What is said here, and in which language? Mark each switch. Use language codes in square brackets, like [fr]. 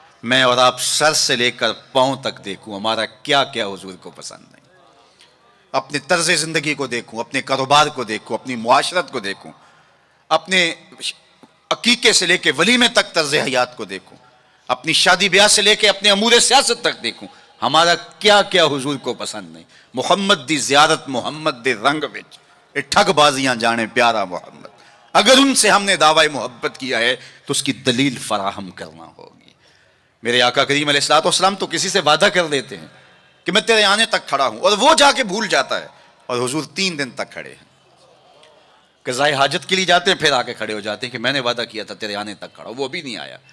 [ur] میں اور آپ سر سے لے کر پاؤں تک دیکھوں ہمارا کیا کیا حضور کو پسند نہیں. اپنے طرز زندگی کو دیکھوں، اپنے کاروبار کو دیکھوں، اپنی معاشرت کو دیکھوں، اپنے عقیقے سے لے کے ولیمے تک طرز حیات کو دیکھوں، اپنی شادی بیاہ سے لے کے اپنے امور سیاست تک دیکھوں، ہمارا کیا کیا حضور کو پسند نہیں. [pa] محمد دی زیارت محمد دے رنگ وچ اے ٹھگ بازیاں جانے پیارا محمد. [ur] اگر ان سے ہم نے دعوی محبت کیا ہے تو اس کی دلیل فراہم کرنا ہوگی. میرے آقا کریم علیہ الصلوۃ والسلام تو کسی سے وعدہ کر لیتے ہیں کہ میں تیرے آنے تک کھڑا ہوں، اور وہ جا کے بھول جاتا ہے، اور حضور 3 دن تک کھڑے ہیں. قضائے حاجت کے لیے جاتے ہیں، پھر آ کے کھڑے ہو جاتے ہیں کہ میں نے وعدہ کیا تھا تیرے آنے تک کھڑا ہوں، وہ بھی نہیں آیا.